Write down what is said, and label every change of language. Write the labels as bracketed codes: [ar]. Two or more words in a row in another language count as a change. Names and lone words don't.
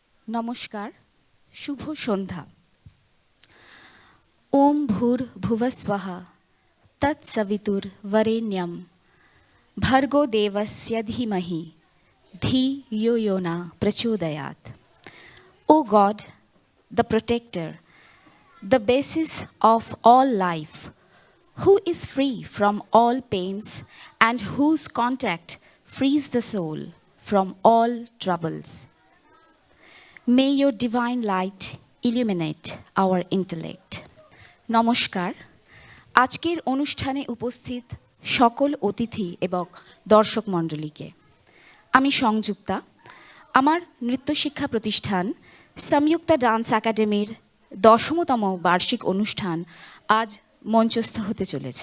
[bn] নমস্কার, শুভ সন্ধ্যা। [sa] ওম ভূর্ভুবস্বঃ তৎসবিতুর্বরেণ্যম ভর্গো দেবস্য ধীমহি ধিয়ো यो न प्रचोदयात्। [en] O God, the protector, the basis of all life, who is free from all pains and whose contact frees the soul from all troubles. May your divine light illuminate our intellect. [bn] নমস্কার, আজকের অনুষ্ঠানে উপস্থিত সকল অতিথি এবং দর্শক মণ্ডলীকে আমি সংযুক্তা। আমার নৃত্যশিক্ষা প্রতিষ্ঠান সংযুক্তা ডান্স একাডেমির 10তম বার্ষিক অনুষ্ঠান আজ মঞ্চস্থ হতে চলেছে।